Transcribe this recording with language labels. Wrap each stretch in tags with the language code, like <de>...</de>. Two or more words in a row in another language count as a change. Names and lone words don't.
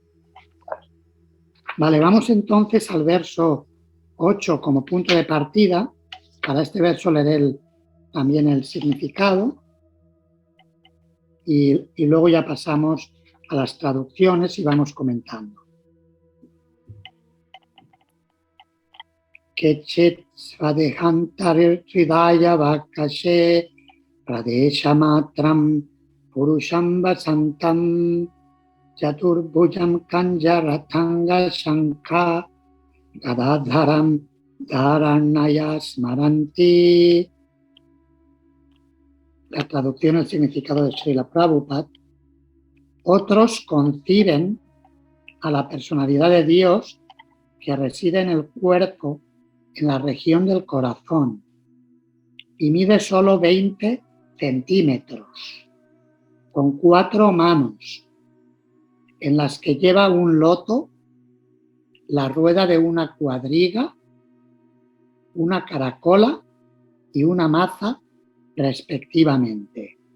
<es>Vale, vamos entonces al verso 8 como punto de partida. Para este verso leeré también el significado y luego ya pasamos a las traducciones y vamos comentando.</es> <sa>केचित् स्वदेहान्तर् हृदय अवकाशे प्रादेश मात्रं पुरुषं वसन्तं चतुर्भुजं कञ्जरथाङ्ग शङ्ख गदाधरं धारणया स्मरन्ति.</sa> <es>La traducción, el significado de Srila Prabhupada. Otros conciben a la personalidad de Dios que reside en el cuerpo, en la región del corazón, y mide solo 20 centímetros, con 4 manos, en las que lleva un loto, la rueda de una cuadriga, una caracola y una maza respectivamente.</es>